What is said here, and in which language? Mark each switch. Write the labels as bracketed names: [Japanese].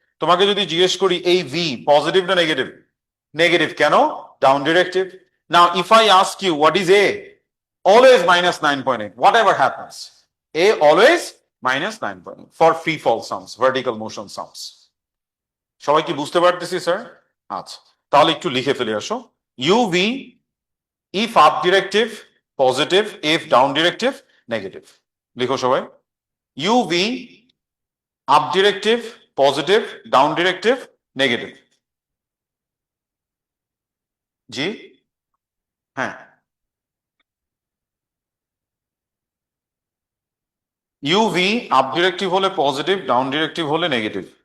[Bangla] তোমাকে যদি জিজ্ঞেস করি এই ভি পজিটিভ না নেগেটিভ? নেগেটিভ, কেন? Down directive. [English] Now if I ask you what is a, always -9.8, whatever happens, a always -9.8 for free fall sums, vertical motion sums. [Bangla] সবাই কি বুঝতে পারতেছি স্যার? আচ্ছা, তাহলে একটু লিখে ফেলে আসো। [English] uv if up directive positive, if down directive negative. [Bangla] লিখো সবাই, uv up directive positive, down directive negative. জি, হ্যাঁ, ইউভি আপ ডিরেক্টিভ হলে পজিটিভ, ডাউন ডিরেক্টিভ হলে নেগেটিভ।